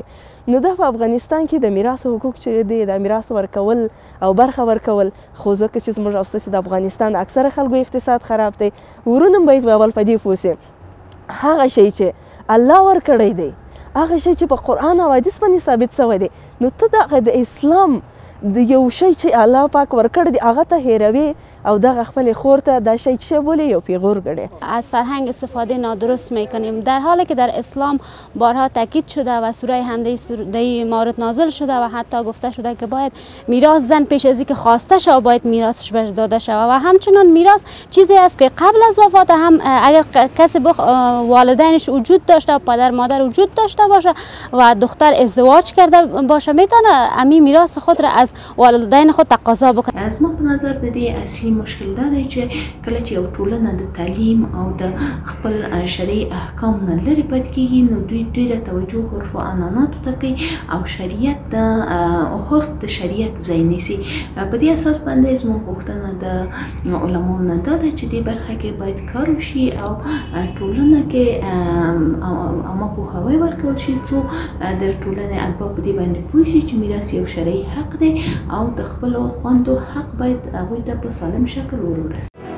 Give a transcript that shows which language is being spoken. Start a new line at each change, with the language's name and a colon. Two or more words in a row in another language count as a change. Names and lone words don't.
Pashto: نو دا په افغانستان کې د میراث حقوق چې دی، د میراث ورکول او برخه ورکول، خو ځکه چې زموږ او ستاسې د افغانستان اکثره خلکو اقتصاد خراب دی، ورونه باید اول په دې پوه سي هغه شی چې الله ورکړی دی، هغه شی چې په قرآن او حدیث باندې ثابت شوی دی، نو ته دغه د اسلام د یو شی چې الله پاک ورکړی دی هغه ته هیروي او دغه خپل خور ته دا شی چه بولی یو پیغور گره.
Persian: از فرهنگ استفاده نادرست میکنیم، در حالی که در اسلام بارها تاکید شده و سوره حمده در مورد نازل شده و حتی گفته شده که باید میراث زن پیش از اینکه خواسته شود باید میراثش بهش داده شود و همچنان میراث چیزی است که قبل از وفات هم اگر کسی والدینش وجود داشته و پدر مادر وجود داشته باشه و دختر ازدواج کرده باشه میتونه امی میراث خود را از والدین خود تقاضا بکنه. از ما به نظر
Pashto: دادی اصلی مشکل دا دی چې کله چې یو ټولنه د تعلیم او د خپل شرعي احکام نه لرې پاتې کېږي نو دوی ډېره توجه عرف و عنعناتو ته کوي او شریعت د عرف د شریعت ځای نیسي. په دې اساس باندې زموږ غوښتنه د علماو نه دا ده چې دې برخه کې باید کار وشي او ټولنه کې عامه پوهاوی ورکول شي څو د ټولنې اتباع په دې باندې پوه شي چې میراث یو شرعي حق دی او د خپلو خویندو حق باید هغوی ته په سالم شکل ورورسي.